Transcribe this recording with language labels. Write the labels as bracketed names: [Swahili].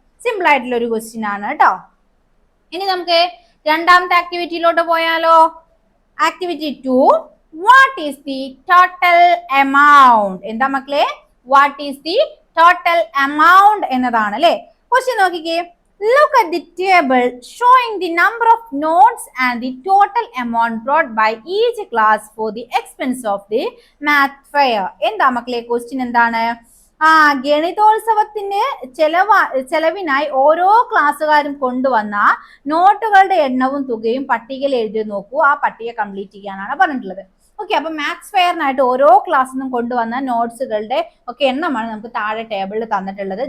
[Malayalam] Simple ആയിട്ടുള്ള ഒരു question ആണ് കേട്ടോ. ഇനി നമുക്ക് രണ്ടാമത്തെ ആക്ടിവിറ്റിയിലോട്ട് പോയാലോ. [English] Activity 2, what is the total amount? [Malayalam] എന്താ മക്കളെ? [English] what is the total amount [Malayalam] എന്നതാണ് അല്ലെ. ക്വസ്റ്റ്യൻ നോക്കിക്കേ. [English] Look at the table showing the number of notes and the total amount brought by each class for the expense of the math fair. [Malayalam] എന്താ മക്കളെ question? എന്താണ്? ഗണിതോത്സവത്തിന്റെ ചെലവിനായി ഓരോ ക്ലാസ്സുകാരും കൊണ്ടുവന്ന നോട്ടുകളുടെ എണ്ണവും തുകയും പട്ടികയിൽ എഴുതി നോക്കൂ. ആ പട്ടിക കംപ്ലീറ്റ് ചെയ്യാനാണ് പറഞ്ഞിട്ടുള്ളത്. ഓക്കെ, അപ്പൊ മാത്സ് ഫെയറിനായിട്ട് ഓരോ ക്ലാസ്സിൽ നിന്നും കൊണ്ടുവന്ന നോട്ട്സുകളുടെ ഒക്കെ എണ്ണമാണ് നമുക്ക് താഴെ ടേബിളിൽ തന്നിട്ടുള്ളത്.